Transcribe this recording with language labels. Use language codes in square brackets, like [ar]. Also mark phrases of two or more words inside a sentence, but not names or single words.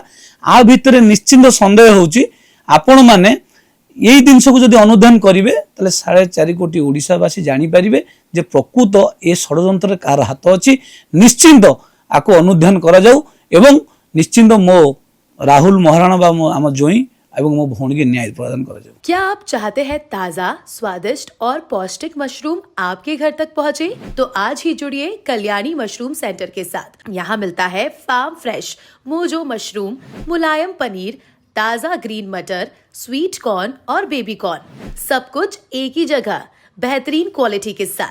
[or] ଆ ଭିତରେ ନିଶ୍ଚିନ୍ତ ସନ୍ଦେହ ହେଉଛି ଆପଣମାନେ এই ଜିନିଷକୁ ଯଦି ଅନୁଧ୍ୟାନ କରିବେ ତାହେଲେ 4.5 କୋଟି ଓଡ଼ିଶାବାସୀ ଜାଣିପାରିବେ ଯେ ପ୍ରକୃତ ଏ ଷଡ଼ଯନ୍ତ୍ରରେ କାହାର ହାତ ଅଛି। ନିଶ୍ଚିନ୍ତ ଆକୁ ଅନୁଧ୍ୟାନ କରାଯାଉ ଏବଂ ନିଶ୍ଚିନ୍ତ ମୋ ରାହୁଲ ମହାରାଣା ବା ଆମ ଜ୍ୱାଇଁ ଏବଂ ମୋ ଭଉଣୀକି ନ୍ୟାୟ ପ୍ରଦାନ କରାଯାଉ। [hi] क्या आप चाहते हैं ताज़ा, स्वादिष्ट और पौष्टिक मशरूम आपके घर तक पहुंचे? तो आज ही जुड़िए कल्याणी मशरूम सेंटर के साथ। यहाँ मिलता है फार्म फ्रेश मोजो मशरूम, मुलायम पनीर, ताज़ा ग्रीन मटर, स्वीट कॉर्न और बेबी कॉर्न, सब कुछ एक ही जगह बेहतरीन क्वालिटी के साथ।